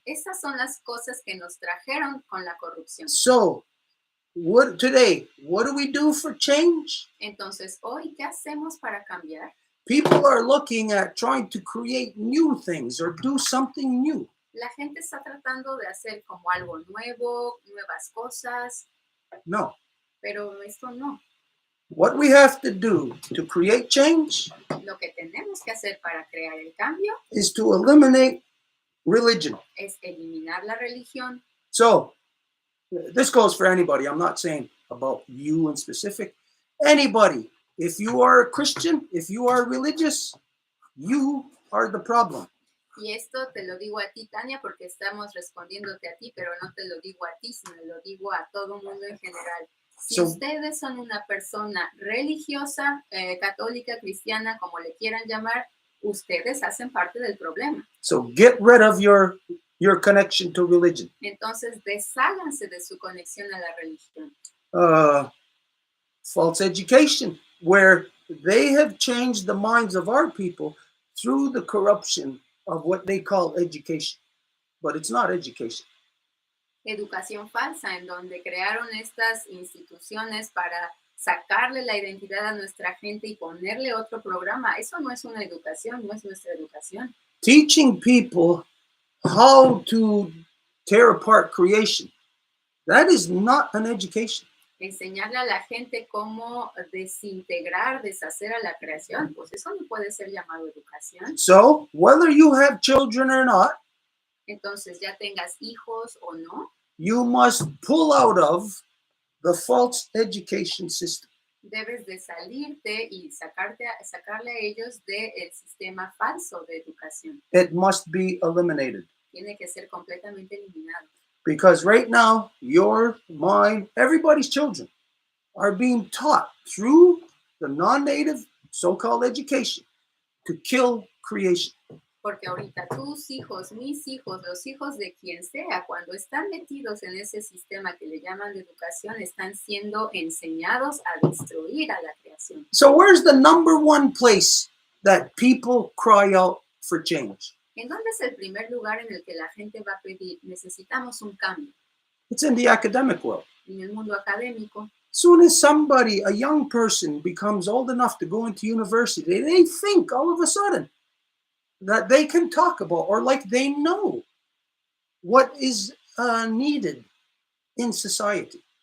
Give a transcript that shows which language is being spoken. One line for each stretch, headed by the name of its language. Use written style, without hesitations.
Spanish: Estas son las cosas que nos trajeron con la corrupción.
English: So, what do we do for change?
Spanish: Entonces, hoy, ¿qué hacemos para cambiar?
English: People are looking at trying to create new things or do something new.
Spanish: La gente está tratando de hacer como algo nuevo, nuevas cosas, No. pero esto no.
English: What we have to do to create change
Spanish: Lo que tenemos que hacer para crear el cambio
English: is to eliminate religion.
Spanish: es eliminar la religión.
English: So, this goes for anybody. I'm not saying about you in specific. Anybody. If you are a Christian, if you are religious, you are the problem.
Spanish: Y esto te lo digo a ti, Tania, porque estamos respondiéndote a ti, pero no te lo digo a ti, sino lo digo a todo mundo en general. Si
English: So-
Spanish: ustedes son una persona religiosa, católica, cristiana, como le quieran llamar, ustedes hacen parte del problema.
English: So get rid of your connection to religion.
Spanish: Entonces, desháganse de su conexión a la religión.
English: False education, where they have changed the minds of our people through the corruption of what they call education. But it's not education.
Spanish: Educación falsa, en donde crearon estas instituciones para sacarle la identidad a nuestra gente y ponerle otro programa. Eso no es una educación, no es nuestra educación.
English: Teaching people how to tear apart creation, that is not an education.
Spanish: Enseñarle a la gente cómo desintegrar, deshacer a la creación, pues eso no puede ser llamado educación.
English: So whether you have children or not,
Spanish: Entonces, ya tengas hijos o no,
English: you must pull out of the false education system.
Spanish: debes de salirte y sacarle a ellos del sistema falso de educación.
English: It must be eliminated.
Spanish: Tiene que ser completamente eliminado.
English: Because right now, your, mine, everybody's children are being taught through the non-native so-called education to kill creation.
Spanish: Porque ahorita tus hijos, mis hijos, los hijos de quien sea, cuando están metidos en ese sistema que le llaman de educación, están siendo enseñados a destruir a la creación.
English: So where's the number one place that people cry out for change?
Spanish: ¿En dónde es el primer lugar en el que la gente va a pedir, necesitamos un cambio?
English: It's in the academic world.
Spanish: en el mundo académico.
English: Soon as somebody, a young person, becomes old enough to go into university, they think all of a sudden that they can talk about, or like they know what is needed in society.